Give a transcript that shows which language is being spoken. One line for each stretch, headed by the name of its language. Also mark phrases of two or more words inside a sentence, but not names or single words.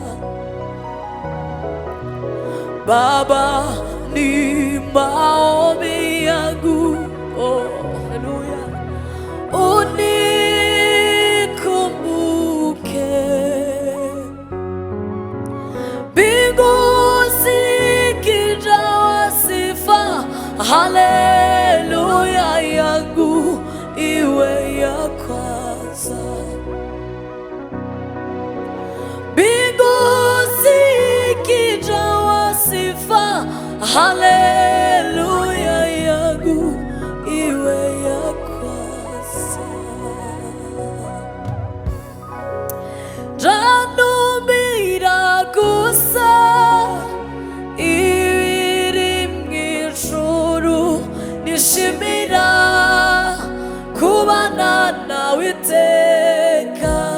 Swahili: Baba, ni maombi yangu, oh, haleluya, unikumbuke, mbingu zikijawa sifa, haleluya yangu iwe ya kwanza. Mbingu zikijawa sifa, haleluya yangu iwe ya kwanza.
Kinyarwanda: Janumira gusa ibiri mw'ijuru, nishimira kubana nawe iteka.